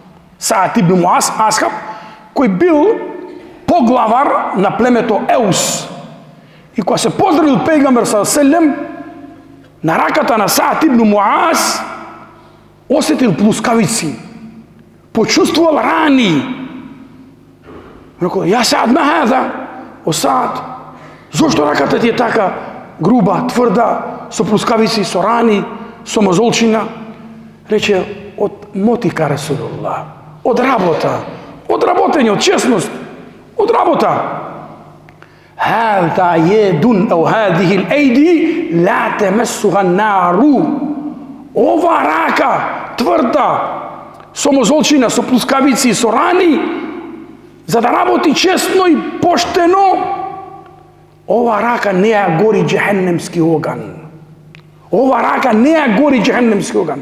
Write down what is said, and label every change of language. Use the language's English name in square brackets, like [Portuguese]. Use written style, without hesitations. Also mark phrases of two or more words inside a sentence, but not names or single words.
[Macedonian] Саат ибн Муаз, асхаб, кој бил поглавар на племето Еус. И кога се поздравил пејгамбер саллаллаху на раката на Саад ибн Муаз, осетил плускавици, почувствувал рани. [Arabic] Рекол: "يا سعد، ما هذا?" [Macedonian] О Саад, зошто раката ти е така груба, тврда, со плускавици, со рани, со мозолчина? Рече: "Од мотика Расулуллах, од работа, од работење, од честност, од работа." [Arabic] "هذا يدون أو هذه الأيدي لا تمسها النار." [Macedonian] Ова рака тврда, со мозолчина, со плускавици, со рани, за да работи честно и поштено, ова рака не ја гори џехеннемски оган. Ова рака не ја гори џехеннемски оган.